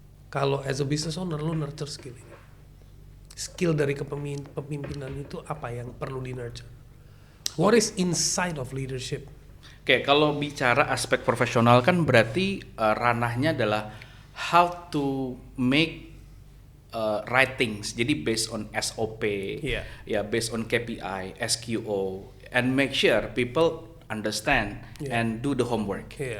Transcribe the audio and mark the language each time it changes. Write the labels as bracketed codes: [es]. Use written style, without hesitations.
[id] Kalau [en] as a business owner, lu nurture skill ini. [id] Skill dari kepemimpinan itu apa yang perlu di nurture? [en] What is inside of leadership? [id] Oke, kalau bicara aspek profesional kan berarti ranahnya adalah [en] how to make right things. [id] Jadi [en] based on SOP, ya based on KPI, SQO, and make sure people understand and do the homework.